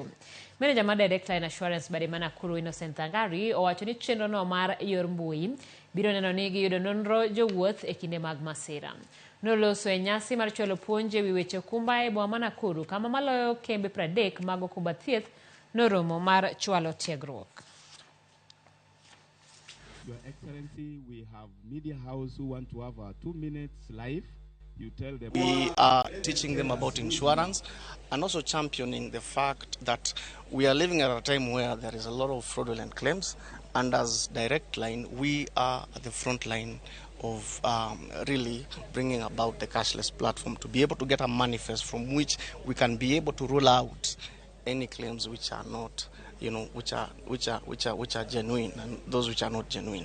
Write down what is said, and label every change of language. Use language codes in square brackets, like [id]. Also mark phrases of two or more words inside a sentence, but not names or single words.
[luo] Manager mar DirectLine Assurance bade mana Nakuru Innocent Thangari owacho ni chenro no mar yor mbui biro neno ni giyudo nonro jowuoth e kinde mag masira. Noloso e nyasi mar chwalo puonj e wi weche okumba e boma ma Nakuru kama maloyo kembe 30 mag okumba thieth noromo mar chwalo tiegruok. [en] Your Excellency, we have media house who want to have 2 minutes live. You tell them. We are teaching them about insurance and also championing the fact that we are living at a time where there is a lot of fraudulent claims, and as DirectLine, we are at the front line of really bringing about the cashless platform to be able to get a manifest from which we can be able to roll out any claims which are not, which are genuine, and those which are not genuine.